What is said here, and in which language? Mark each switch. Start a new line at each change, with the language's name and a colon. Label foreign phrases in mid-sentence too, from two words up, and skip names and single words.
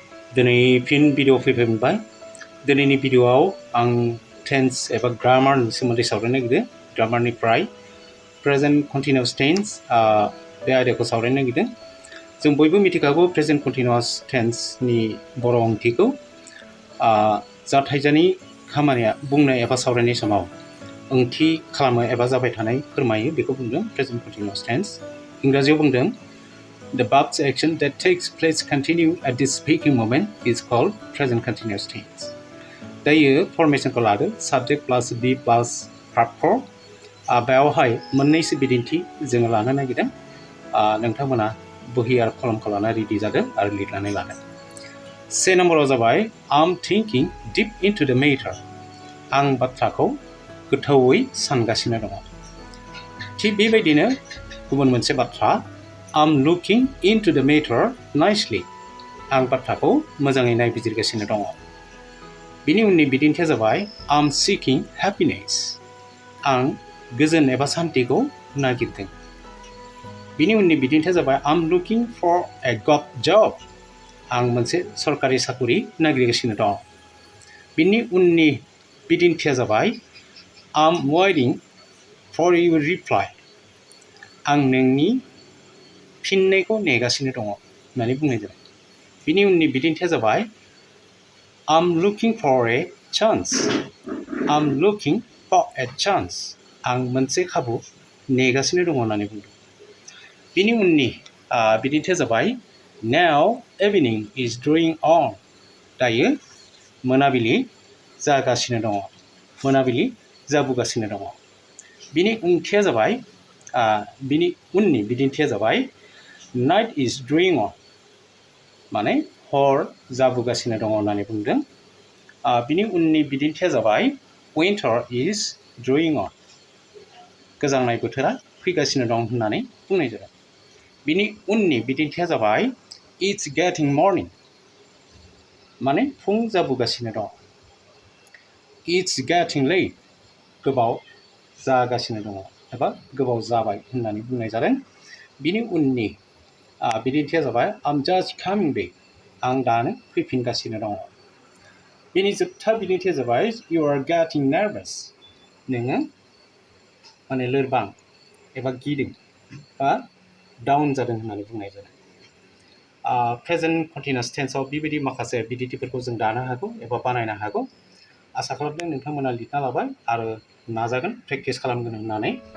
Bodo: दिनै फिन भिडिअ फैफिनबाय दिनैनि भिडिअआव आं टेन्स एबा ग्रामारनि सोमोन्दै सावरायनो नागिरदों ग्रामारनिफ्राय
English: present continuous tense
Bodo: बे आयदाखौ सावरायनो नागिरदों जों बयबो मिथिखागौ
English: present continuous
Bodo: टेन्सनि बर' ओंथिखौ जाथायजानि खामानिया बुंनाय एबा सावरायनाय समाव ओंथि खालामो एबा जाबाय थानाय फोरमायो बेखौ बुंदों
English: present continuous tense
Bodo: इंराजियाव बुंदों
English: The verb's action that takes place continue at the speaking moment is called present continuous tense.
Bodo: दायो फर्मेशनखौ लादो
English: subject plus be plus verb for
Bodo: बेयावहाय मोननैसो बिदिन्थि जोङो लानो नागिरदों नोंथांमोना बहि आरो कलमखौ लाना रेडि जादों आरो लिरनानै लादों से नम्बराव जाबाय
English: I'm thinking deep into the matter
Bodo: आं बाथ्राखौ गोथौवै सानगासिनो दङ थिग बेबायदिनो गुबुन मोनसे बाथ्रा
English: I'm looking into the matter nicely.
Bodo: आं बाथ्राखौ मोजाङै नायबिजिरगासिनो दङ बिनि उननि बिदिन्थिया जाबाय
English: I'm seeking happiness.
Bodo: आं गोजोन एबा सान्तिखौ नागिरदों बिनि उननि बिदिन्थिया जाबाय
English: I'm looking for a good job.
Bodo: आं मोनसे सरकारि साकरि नागिरगासिनो दं बिनि उननि बिदिन्थिया जाबाय
English: I'm waiting for your reply.
Bodo: आं नोंनि फिननायखौ नेगासिनो दङ होननानै बुंनाय जाबाय बिनि उननि बिदिन्थिया जाबाय
English: I'm looking for a chance. I'm looking for a chance.
Bodo: आं मोनसे खाबु नेगासिनो दङ होननानै बुंदों बिनि उननि बिदिन्थिया जाबाय
English: Now evening is drawing on.
Bodo: दायो मोनाबिलि जागासिनो दङ मोनाबिलि जाबोगासिनो दङ बिनि ओंथिया जाबाय बिनि उननि बिदिन्थिया जाबाय
English: Night is drawing on.
Bodo: माने हर जाबोगासिनो दङ होननानै बुंदों बिनि उननि बिदिन्थिया जाबाय
English: Winter is drawing on.
Bodo: गोजांनाय बोथोरा फैगासिनो दं होननानै बुंनाय जादों बिनि उननि बिदिन्थिया जाबाय
English: It's getting morning.
Bodo: माने फुं जाबोगासिनो दं
English: It's getting late.
Bodo: गोबाव जागासिनो दङ एबा गोबाव जाबाय होननानै बुंनाय जादों बिनि उननि बिदिन्थिया जाबाय
English: I'm just coming back.
Bodo: आं दानो फैफिनगासिनो दङ बिनि जोबथा बिदिन्थिया जाबाय
English: You are getting nervous.
Bodo: नोङो माने लोरबां एबा गिदों बा डाउन जादों होननानै बुंनाय जादों
English: present continuous
Bodo: टेन्सआव बेबायदि माखासे बिदिन्थिफोरखौ जों दानो हागौ एबा बानायनो हागौ आसा खालामदों नोंथांमोना लिरना लाबाय आरो नाजागोन प्रेक्टिस खालामगोन होननानै